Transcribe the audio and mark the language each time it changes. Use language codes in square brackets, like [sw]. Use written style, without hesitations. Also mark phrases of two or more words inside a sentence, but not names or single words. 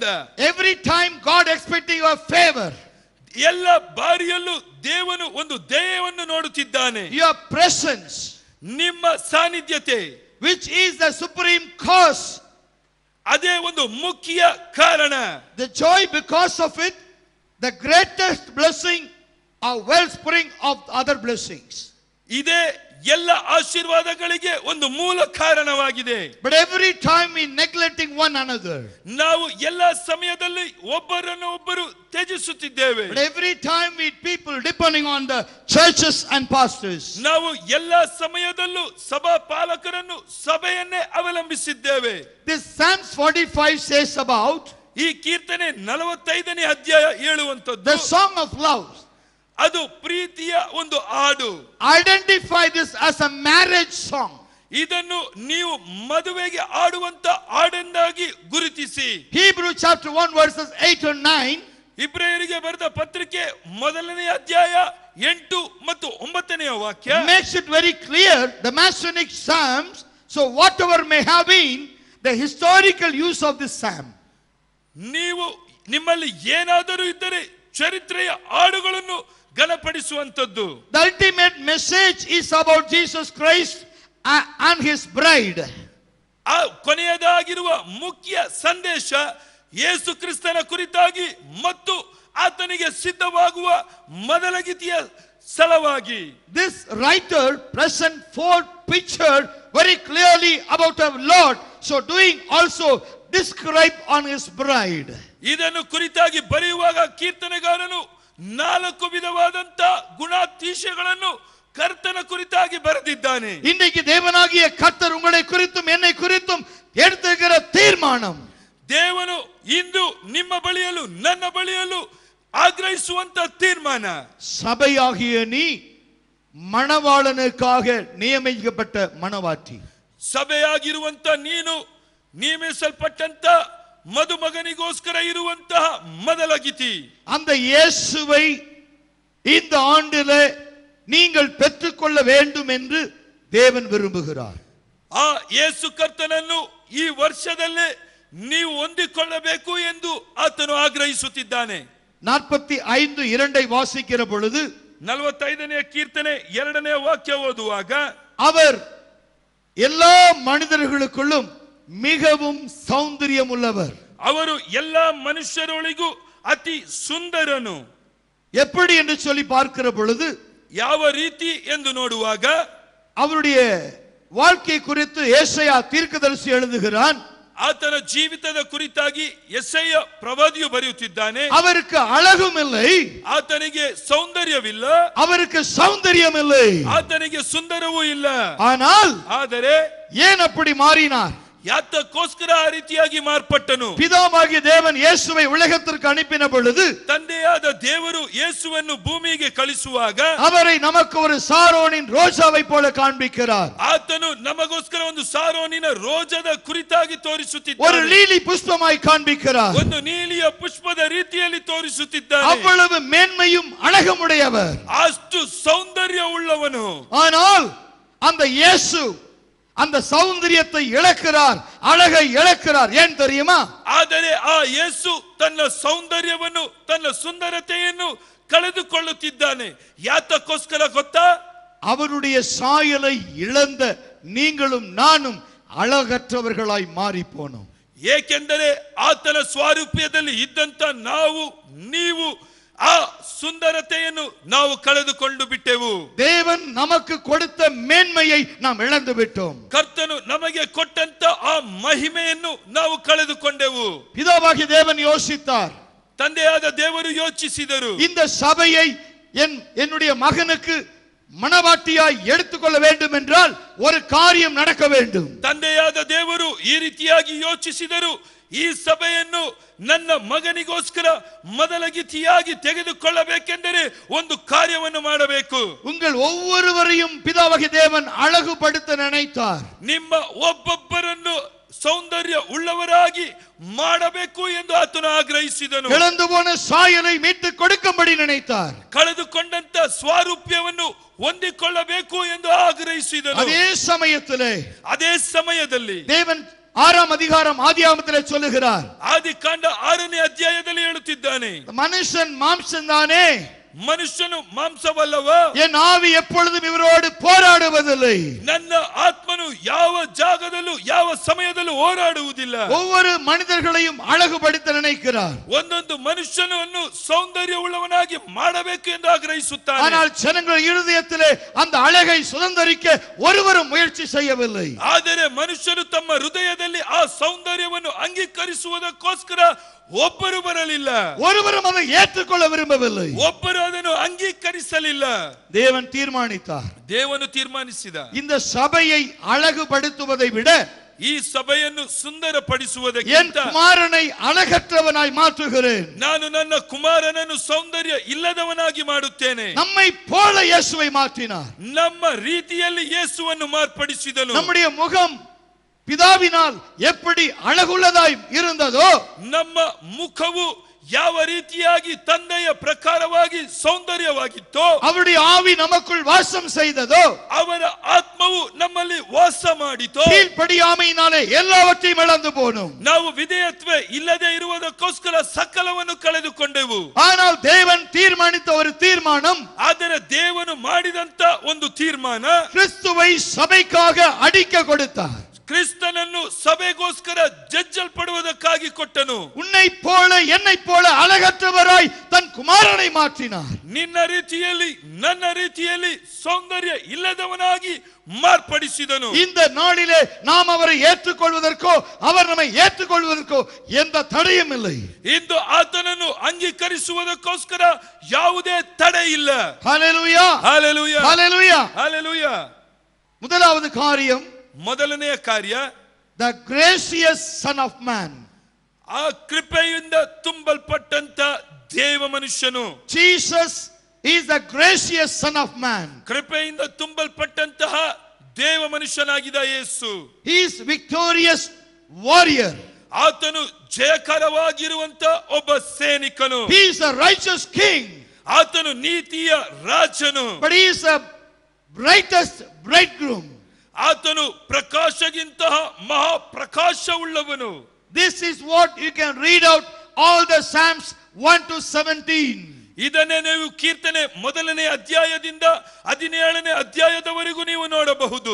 [en] Every time God expecting your favor, [kn] ಎಲ್ಲ ಬಾರಿಯಲ್ಲೂ ದೇವನು ಒಂದು ದಯೆಯನ್ನು ನೋಡುತ್ತಿದ್ದಾನೆ. [en] your presence, [kn] ನಿಮ್ಮ ಸಾನ್ನಿಧ್ಯತೆ, [en] which is the supreme cause, [kn] ಅದೇ ಒಂದು ಮುಖ್ಯ ಕಾರಣ. [en] the joy because of it, the greatest blessing, a wellspring of other blessings. [kn] ಇದೇ ಎಲ್ಲ ಆಶೀರ್ವಾದಗಳಿಗೆ ಒಂದು ಮೂಲ ಕಾರಣವಾಗಿದೆ. [en] But every time we neglecting one another, [kn] ನಾವು ಎಲ್ಲ ಸಮಯದಲ್ಲಿ ಒಬ್ಬರನ್ನು ಒಬ್ಬರು ತ್ಯಜಿಸುತ್ತಿದ್ದೇವೆ. [en] but every time we people depending on the churches and pastors, [kn] ನಾವು ಎಲ್ಲ ಸಮಯದಲ್ಲೂ ಸಭಾ ಪಾಲಕರನ್ನು ಸಭೆಯನ್ನೇ ಅವಲಂಬಿಸಿದ್ದೇವೆ. [en] this Psalms 45 says about [kn] ಈ ಕೀರ್ತನೆ 45ನೇ ಅಧ್ಯಾಯ ಹೇಳುವಂತದ್ದು [en] the song of love. [kn] ಅದು ಪ್ರೀತಿಯ ಒಂದು ಹಾಡು. [en] Identify this as a marriage song. [kn] ಇದನ್ನು ನೀವು ಮದುವೆಗೆ ಹಾಡುವಂತ ಹಾಡೆಂದಾಗಿ ಗುರುತಿಸಿ. [en] Hebrew chapter 1 verses 8 and 9, [kn] ಇಬ್ರಿಯರಿಗೆ ಬರೆದ ಪತ್ರಿಕೆ ಮೊದಲನೇ ಅಧ್ಯಾಯ 8 ಮತ್ತು 9ನೇ ವಾಕ್ಯ [en] makes it very clear the Messianic Psalms. So whatever may have been the historical use of this psalm, [kn] ನೀವು ನಿಮ್ಮಲ್ಲಿ ಏನಾದರೂ ಇದ್ದರೆ ಚರಿತ್ರೆಯ ಹಾಡುಗಳನ್ನು ಘನಪಡಿಸುವಂತದ್ದು. [en] the ultimate message is about Jesus Christ and his bride. [kn] ಆ ಕೊನೆಯದಾಗಿರುವ ಮುಖ್ಯ ಸಂದೇಶ ಯೇಸು ಕ್ರಿಸ್ತನ ಕುರಿತಾಗಿ ಮತ್ತು ಆತನಿಗೆ ಸಿದ್ಧವಾಗುವ ಮೊದಲಗಿತಿಯ ಸಲವಾಗಿ. [en] This writer present four picture very clearly about our Lord, so doing also describe on his bride. [kn] ಇದನ್ನು ಕುರಿತಾಗಿ ಬರೆಯುವಾಗ ಕೀರ್ತನೆಗಾರನು 4 ವಿಧವಾದಂತ ಗುಣಾತಿಶಯಗಳನ್ನು ಕರ್ತನ ಕುರಿತಾಗಿ ಬರೆದಿದ್ದಾನೆ. [ta] இன்றைக்கு தேவனாகிய கர்த்தர் உங்களை குறித்தும் என்னை குறித்தும் எடுத்துக்கிற தீர்மானம், [kn] ದೇವನು ಇಂದು ನಿಮ್ಮ ಬಳಿಯಲು ನನ್ನ ಬಳಿಯಲು ಆಗ್ರಹಿಸುವಂತ ತೀರ್ಮಾನ, [ta] சபையாகிய நீ மணவாளனுக்காக நியமிக்கப்பட்ட மணவாட்டி. [kn] ಸಭೆಯಾಗಿರುವಂತ ನೀನು ನೇಮಿಸಲ್ಪಟ್ಟಂತ ಮದುಮಗನಿಗೋಸ್ಕರ ಇರುವಂತಹ ಮೊದಲಗಿತಿ. [ta] அந்த இயேசுவை இந்த ஆண்டிலே நீங்கள் பெற்றுக்கொள்ள வேண்டும் என்று தேவன் விரும்புகிறார். [kn] ಆ ಯೇಸು ಕರ್ತನನ್ನು ಈ ವರ್ಷದಲ್ಲೇ ನೀವು ಹೊಂದಿಕೊಳ್ಳಬೇಕು ಎಂದು ಆತನು ಆಗ್ರಹಿಸುತ್ತಿದ್ದಾನೆ. [ta] 45:2 வாசிக்கிற பொழுது [kn] 45ನೇ ಕೀರ್ತನೆ 2ನೇ ವಾಕ್ಯ ಓದುವಾಗ [ta] அவர் எல்லா மனிதர்களுக்குள்ளும் மிகவும் சௌந்தரியம் உள்ளவர். [kn] ಅವರು எல்லா ಮನುಷ್ಯರೊಳಗೂ ಅತಿ ಸುಂದರನು. [ta] எப்படி என்று சொல்லி பார்க்கிற பொழுது [kn] ಯಾವ ರೀತಿ ಎಂದು ನೋಡುವಾಗ [ta] அவருடைய வாழ்க்கை குறித்து ஏசாயா தீர்க்கதரிசி எழுதுகிறான். [kn] ಆತನ ಜೀವಿತದ ಕುರಿತಾಗಿ ಯೆಶಾಯ ಪ್ರವಾದಿಯು ಬರೆಯುತ್ತಿದ್ದಾನೆ. [ta] அவருக்கு அழகும் இல்லை, [kn] ಆತನಿಗೆ ಸೌಂದರ್ಯವಿಲ್ಲ, [ta] அவருக்கு சௌந்தரியம் இல்லை, [kn] ಆತನಿಗೆ ಸುಂದರವೂ ಇಲ್ಲ. ಆದರೆ [ta] ஏன் அப்படி மாறினார்? [kn] ಯಾತಕ್ಕೋಸ್ಕರ ಆ ರೀತಿಯಾಗಿ ಮಾರ್ಪಟ್ಟನು? [ta] பிதாவாகிய தேவன் இயேசுவை உலகத்திற்கு அனுப்பின பொழுது [kn] ತಂದೆಯಾದ ದೇವರು ಯೇಸುವನ್ನು ಭೂಮಿಗೆ ಕಳಿಸುವಾಗ [ta] அவரை நமக்கு ஒரு சாரோனின் ரோஜாவை போல காண்பிக்கிறார். [kn] ಆತನು ನಮಗೋಸ್ಕರ ಒಂದು ಸಾರೋನಿನ ರೋಜದ ಕುರಿತಾಗಿ [ta] ஒரு [kn] ತೋರಿಸುತ್ತಿದ್ದಾನೆ. [ta] லீலி புஷ்பமாய் காண்பிக்கிறார். [kn] ಒಂದು ನೀಲಿಯ ಪುಷ್ಪದ ರೀತಿಯಲ್ಲಿ ತೋರಿಸುತ್ತಿದ್ದಾನೆ. [ta] அவ்வளவு மேன்மையும் அழகுமுடையவர், [kn] ಅಷ್ಟು ಸೌಂದರ್ಯ ಉಳ್ಳವನು. [ta] ஆனால் அந்த இயேசு அந்த சௌந்தரியத்தை இழக்கிறார், அழகை இழக்கிறார். ஏன் தெரியுமா? [kn] ಆದರೆ ಆ ಯೇಸು ತನ್ನ ಸೌಂದರ್ಯವನ್ನು ತನ್ನ ಸುಂದರತೆಯನ್ನು ಕಳೆದುಕೊಳ್ಳುತ್ತಿದ್ದಾನೆ. ಯಾತಕ್ಕೋಸ್ಕರ ಗೊತ್ತಾ? [ta] அவருடைய சாயலை இழந்த நீங்களும் நானும் அழகற்றவர்களாய் மாறி போனோம். [kn] ಏಕೆಂದರೆ ಆತನ ಸ್ವಾರೂಪ್ಯದಲ್ಲಿ ಇದ್ದಂತ ನಾವು ನೀವು ಆ ಸುಂದರತೆಯನ್ನು ನಾವು ಕಳೆದುಕೊಂಡು ಬಿಟ್ಟೆವು. [ta] தேவன் நமக்கு கொடுத்த மேன்மையை நாம் இழந்து விட்டோம். [kn] ಕರ್ತನು ನಮಗೆ ಕೊಟ್ಟಂತ ಆ ಮಹಿಮೆಯನ್ನು ನಾವು ಕಳೆದುಕೊಂಡೆವು. [ta] பிதாவாகிய தேவன் யோசித்தார், [kn] ತಂದೆಯಾದ ದೇವರು ಯೋಚಿಸಿದರು, [ta] இந்த சபையை என்னுடைய மகனுக்கு மணவாட்டியாய் எடுத்துக்கொள்ள வேண்டும் என்றால் ஒரு காரியம் நடக்க வேண்டும். [kn] ತಂದೆಯಾದ ದೇವರು ಈ ರೀತಿಯಾಗಿ ಯೋಚಿಸಿದರು, ಈ ಸಭೆಯನ್ನು ನನ್ನ ಮಗನಿಗೋಸ್ಕರ ಮೊದಲ ಗೀತಿಯಾಗಿ ತೆಗೆದುಕೊಳ್ಳಬೇಕೆಂದರೆ ಒಂದು ಕಾರ್ಯವನ್ನು ಮಾಡಬೇಕು. [ta] உங்கள் ஒவ்வொருவரையும் பிதாவாகிய தேவன் அழகுபடுத்த நினைத்தார். [kn] ನಿಮ್ಮ ಒಬ್ಬೊಬ್ಬರನ್ನು ಸೌಂದರ್ಯ ಉಳ್ಳವರಾಗಿ ಮಾಡಬೇಕು ಎಂದು ಆತನು ಆಗ್ರಹಿಸಿದನು. [ta] இழந்து போன சாயலை மீட்டு கொடுக்கும்படி நினைத்தார். [kn] ಕಳೆದುಕೊಂಡಂತ ಸ್ವಾರೂಪ್ಯವನ್ನು ಹೊಂದಿಕೊಳ್ಳಬೇಕು ಎಂದು ಆಗ್ರಹಿಸಿದನು. [ta] அதே சமயದಲ್ಲಿ தேவன் 6ஆம் அதிகாரம் ஆதியாகமத்திலே சொல்லுகிறார். [kn] ಆದಿಕಾಂಡ 6ನೇ ಅಧ್ಯಾಯದಲ್ಲಿ ಹೇಳುತ್ತಿದ್ದಾನೆ, [ta] மனுஷன் மாம்சம் தானே, [kn] ಮನುಷ್ಯನು ಮಾಂಸವಲ್ಲವ, [ta] என் ஆவி எப்பொழுதும் இவரோடு போராடுவதில்லை. [kn] ನನ್ನ ಆತ್ಮನು ಯಾವ ಜಾಗದಲ್ಲೂ ಯಾವ ಸಮಯದಲ್ಲೂ ಹೋರಾಡುವುದಿಲ್ಲ. [ta] ஒவ்வொரு மனிதர்களையும் அழகுபடுத்த நினைக்கிறார். [kn] ಒಂದೊಂದು ಮನುಷ್ಯನನ್ನು ಸೌಂದರ್ಯವುಳ್ಳವನಾಗಿ ಮಾಡಬೇಕು ಎಂದು ಆಗ್ರಹಿಸುತ್ತಾನೆ. [ta] ஆனால் ஜனங்கள் இருதயத்திலே அந்த அழகை சுதந்தரிக்க ஒருவரும் முயற்சி செய்யவில்லை. [kn] ಆದರೆ ಮನುಷ್ಯರು ತಮ್ಮ ಹೃದಯದಲ್ಲಿ ಆ ಸೌಂದರ್ಯವನ್ನು ಅಂಗೀಕರಿಸುವುದಕ್ಕೋಸ್ಕರ ಒಬ್ಬರು ಬರಲಿಲ್ಲ. [ta] ஒருவரும் அதை ஏற்றுக்கொள்ள விரும்பவில்லை. [kn] ಒಬ್ಬರು ಅದನ್ನು ಅಂಗೀಕರಿಸಲಿಲ್ಲ. [ta] தேவன் தீர்மானித்தார். [kn] ದೇವನು ತೀರ್ಮಾನಿಸಿದ, [ta] இந்த சபையை அழகுபடுத்துவதை விட [kn] ಈ ಸಭೆಯನ್ನು ಸುಂದರಪಡಿಸುವುದಕ್ಕೆ [ta] என் குமாரனை அழகற்றவனாய் மாற்றுகிறேன். [kn] ನಾನು ನನ್ನ ಕುಮಾರನನ್ನು ಸೌಂದರ್ಯ ಇಲ್ಲದವನಾಗಿ ಮಾಡುತ್ತೇನೆ. [ta] நம்மை போல இயேசுவை மாற்றினார். [kn] ನಮ್ಮ ರೀತಿಯಲ್ಲಿ ಯೇಸುವನ್ನು ಮಾರ್ಪಡಿಸಿದನು. [ta] நம்முடைய முகம் பிதாவினால் எப்படி அழகுள்ளதாய் இருந்ததோ, [kn] ನಮ್ಮ ಮುಖವು ಯಾವ ರೀತಿಯಾಗಿ ತಂದೆಯ ಪ್ರಕಾರವಾಗಿ ಸೌಂದರ್ಯವಾಗಿತ್ತೋ, [ta] அவருடைய ஆவி நமக்குள் வாசம் செய்ததோ, [kn] ಅವರ ಆತ್ಮವು ನಮ್ಮಲ್ಲಿ ವಾಸ ಮಾಡಿತೋ, [ta] கீழ்ப்படியாமையினாலே எல்லாவற்றையும் இழந்து போனோம். [kn] ನಾವು ವಿಧೇಯತ್ವ ಇಲ್ಲದೆ ಇರುವುದಕ್ಕೋಸ್ಕರ ಸಕಲವನ್ನು ಕಳೆದುಕೊಂಡೆವು. [ta] ஆனால் தேவன் தீர்மானித்த ஒரு தீர்மானம், [kn] ಆದರೆ ದೇವನು ಮಾಡಿದಂತ ಒಂದು ತೀರ್ಮಾನ, [ta] கிறிஸ்துவை சபைக்காக அடிக்க கொடுத்தார். [kn] ಕ್ರಿಸ್ತನನ್ನು ಸಭೆಗೋಸ್ಕರ ಜಜ್ಜಲ್ಪಡುವುದಕ್ಕಾಗಿ ಕೊಟ್ಟನು. [ta] உன்னை போல என்னை போல அழகற்றவராய் தன் குமாரனை மாற்றினார். [kn] ನಿನ್ನ ರೀತಿಯಲ್ಲಿ ನನ್ನ ರೀತಿಯಲ್ಲಿ ಸೌಂದರ್ಯ ಇಲ್ಲದವನಾಗಿ ಮಾರ್ಪಡಿಸಿದನು. [ta] இந்த நாளிலே நாம் அவரை ஏற்றுக்கொள்வதற்கோ அவர் நம்மை ஏற்றுக்கொள்வதற்கோ எந்த தடையும் இல்லை. [kn] ಇಂದು ಆತನನ್ನು ಅಂಗೀಕರಿಸುವುದಕ್ಕೋಸ್ಕರ ಯಾವುದೇ ತಡೆ ಇಲ್ಲ. ஹல்லேலூயா, ಹಲ್ಲೆಲೂಯಾ, ஹல்லேலூயா, ಹಲ್ಲೆಲೂಯಾ. [ta] முதலாவது காரியம், [kn] ಮೊದಲನೆಯ ಕಾರ್ಯ, [en] the gracious son of man. [kn] ಆ ಕೃಪೆಯಿಂದ ತುಂಬಲ್ಪಟ್ಟಂತ ದೇವ ಮನುಷ್ಯನು. [en] Jesus is the gracious son of man. [kn] ಕೃಪೆಯಿಂದ ತುಂಬಲ್ಪಟ್ಟಂತಹ ದೇವ ಮನುಷ್ಯನಾಗಿದ್ದ ಯೇಸು. [en] He is victorious warrior. [kn] ಆತನು ಜಯಕರವಾಗಿರುವಂತ ಒಬ್ಬ ಸೈನಿಕನು. [en] He is a righteous king. [kn] ಆತನು ನೀತಿಯ ರಾಜನು. [en] But he is a brightest bridegroom. [kn] ಆತನು ಪ್ರಕಾಶಗಿಂತಹ ಮಹಾಪ್ರಕಾಶವುಳ್ಳವನು. [en] This is what you can read out all the Psalms 1 to 17. [kn] ಇದನ್ನೇ ನೀವು ಕೀರ್ತನೆ ಮೊದಲನೇ ಅಧ್ಯಾಯದಿಂದ 17ನೇ ಅಧ್ಯಾಯದವರೆಗೂ ನೀವು ನೋಡಬಹುದು.